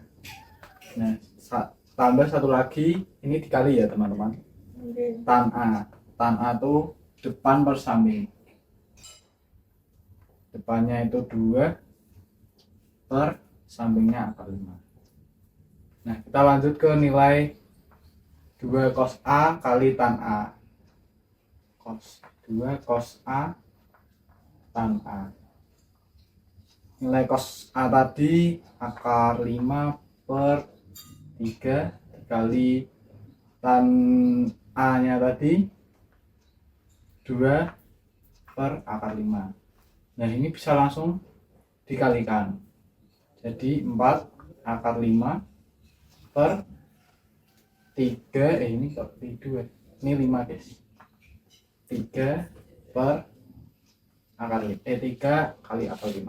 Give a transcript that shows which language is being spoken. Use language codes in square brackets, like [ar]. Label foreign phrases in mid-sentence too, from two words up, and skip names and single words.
[id] Nah, tambah satu lagi, ini dikali ya teman-teman. Tan A itu depan per samping. Depannya itu 2 per sampingnya akar 5. Nah, kita lanjut ke nilai 2 cos A kali tan A. 2 cos A tan A. Nilai cos A tadi akar 5 per 3 dikali tan A nya tadi 2 per akar 5. Nah ini bisa langsung dikalikan, jadi 4 akar 5 per 3, ini kok 2, ini 5 guys, 3 per akar 3 kali akar 5.